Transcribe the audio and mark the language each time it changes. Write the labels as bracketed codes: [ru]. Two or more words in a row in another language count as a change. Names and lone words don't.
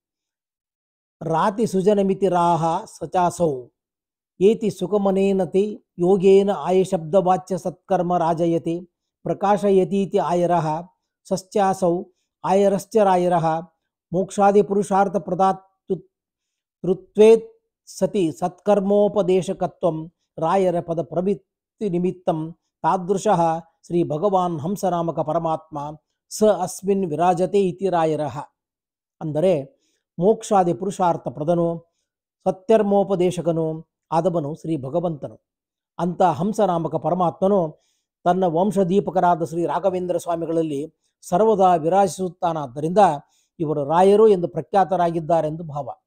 [sa] ರಾತಿ ಸುಜನಮಿತಿ ರಾಹ ಸಚಾಸೌ ಏತಿ ಸುಖಮನೇನತಿ ಯೋಗೇನ ಆಯಶಬ್ದವಾಚ್ಯ ಸತ್ಕರ್ಮ ರಾಜಯತಿ ಪ್ರಕಾಶಯತೀತಿ ಆಯರಃ ಸಶ್ಚಾಸೌ ಆಯರಶ್ಚ ರಾಯರಃ ಮೋಕ್ಷಾದಿ ಪುರುಷಾರ್ಥ ಪ್ರದಾತೃತ್ವೇತ್ ಸತಿ ಸತ್ಕರ್ಮೋಪದೇಶಕತ್ವಂ ರಾಯರ ಪದ ಪ್ರವೃತ್ತಿ ನಿಮಿತ್ತಂ ತಾದೃಶಃ ಶ್ರೀ ಭಗವಾನ್ ಹಂಸನಾಮಕ ಪರಮಾತ್ಮ ಸ ಅಸ್ಮಿನ್ ವಿರಾಜತೆ ಇತಿ ರಾಯರಃ. [kn] ಅಂದರೆ ಮೋಕ್ಷಾದಿ ಪುರುಷಾರ್ಥ ಪ್ರದನು, ಸತ್ಕರ್ಮೋಪದೇಶಕನು ಆದವನು ಶ್ರೀ ಭಗವಂತನು. ಅಂಥ ಹಂಸನಾಮಕ ಪರಮಾತ್ಮನು ತನ್ನ ವಂಶದೀಪಕರಾದ ಶ್ರೀ ರಾಘವೇಂದ್ರ ಸ್ವಾಮಿಗಳಲ್ಲಿ ಸರ್ವದಾ ವಿರಾಜಿಸುತ್ತಾನಾದ್ದರಿಂದ ಇವರು ರಾಯರು ಎಂದು ಪ್ರಖ್ಯಾತರಾಗಿದ್ದಾರೆಂದು ಭಾವ.